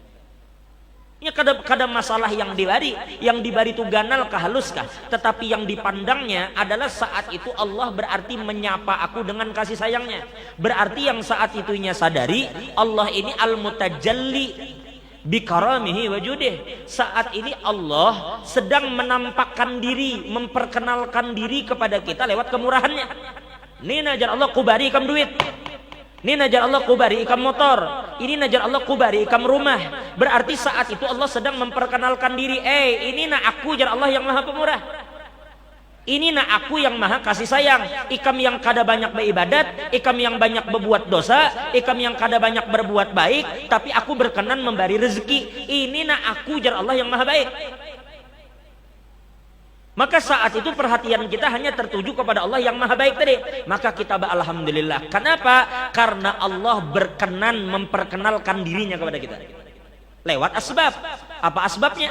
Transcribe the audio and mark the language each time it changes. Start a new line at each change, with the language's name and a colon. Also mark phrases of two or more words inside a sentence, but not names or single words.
Indonesian: Ya kada masalah yang diberi itu
Banjar: ganal kah halus kah,
Indonesian: tetapi yang dipandangnya adalah saat itu Allah berarti menyapa aku dengan kasih sayangnya. Berarti yang saat itunya sadari Allah ini
Arabic: المتجلي بكرمه وجوده.
Indonesian: Saat ini Allah sedang menampakkan diri, memperkenalkan diri kepada kita lewat kemurahannya.
Banjar: Ini najar Allah kubari ikam duit, ini najar Allah kubari ikam motor, ini najar Allah kubari ikam rumah.
Indonesian: Berarti saat itu Allah sedang memperkenalkan diri.
Banjar: Ini nak aku jar Allah
Indonesian: yang maha pemurah. Ini nak aku yang maha kasih sayang. Ikam yang kada banyak beribadat, ikam yang banyak berbuat dosa, ikam yang kada banyak berbuat baik, tapi aku berkenan memberi rezeki.
Banjar: Ini nak aku jar Allah
Indonesian: yang maha baik. Maka saat itu perhatian kita hanya tertuju kepada Allah yang maha baik tadi. Maka kita alhamdulillah. Kenapa? Karena Allah berkenan memperkenalkan dirinya kepada kita lewat asbab. Apa asbabnya?